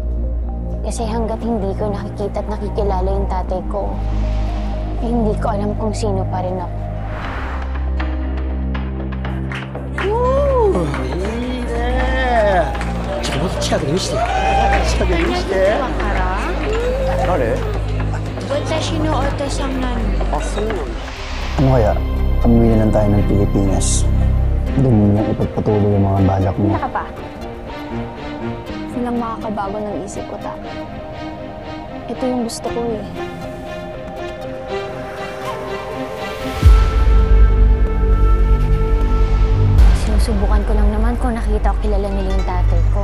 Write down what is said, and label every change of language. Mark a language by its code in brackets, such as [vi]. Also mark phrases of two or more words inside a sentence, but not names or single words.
[tl] Kasi hanggat hindi ko nakikita at nakikilala yung tatay ko, eh, hindi ko alam kung sino pa rin ako. Pare? [ja] 私のお父さんなの。 [tl] Ano kaya? Umuwi na lang tayo ng Pilipinas. Doon mo lang ipagpatuloy yung mga balak mo. Hindi ka pa. Silang makakabago ng isip ko, ta. Ito yung gusto ko eh. Sinusubukan ko lang naman kung nakita ko kilala nila yung tatay ko.